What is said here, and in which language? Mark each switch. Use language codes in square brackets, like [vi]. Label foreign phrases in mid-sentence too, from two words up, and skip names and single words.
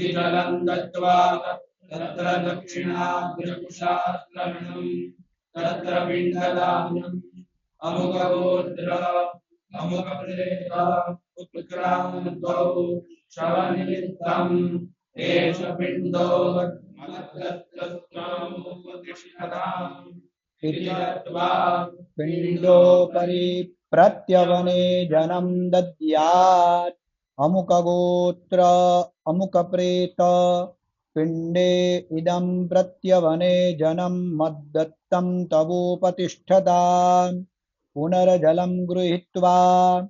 [sa] जलम् दत्त्वा तत्र दक्षिणाग्रकुशास्त्ररणम् तत्र पिण्डदानम् अमुकगोत्र अमुकप्रेत उत्क्रान्तौ शवनिमित्तम् एष पिण्डो मद्दत्तस्त्वमुपतिष्ठताम् इति दत्त्वा પિંડોપરિ પ્રત્યવને જનમ દદ્યાત અમુક ગોત્ર અમુક પ્રેત પિંડે ઇદમ પ્રત્યવને જનમ મદ્દત્તમ તવોપતિષ્ઠતા પુનર્જલમ ગૃહીત્વા